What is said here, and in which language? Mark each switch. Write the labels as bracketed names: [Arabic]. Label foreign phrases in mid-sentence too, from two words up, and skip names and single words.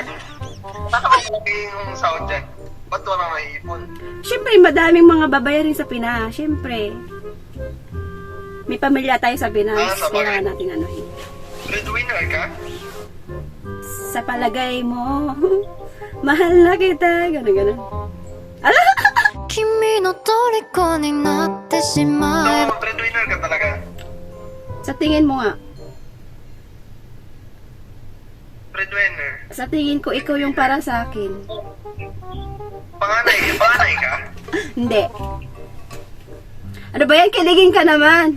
[Filipino] Malaki yung sahod dyan. Ba't walang maiipon? Siyempre, madaming mga babayarin sa Pinas. Siyempre. May pamilya tayo sa Pinas. Sa bagay. Kailangan natin anuhin. Breadwinner ka? Sa palagay mo, mahal na kita. Ganun. Ala! [Japanese] 君の虜になってしまえば [Filipino] So, breadwinner ka talaga? Sa tingin mo nga, Breadwinner. sa tingin ko, ikaw yung para sa akin. Panganay ka? Hindi. Ano ba yan? Kiligin ka naman.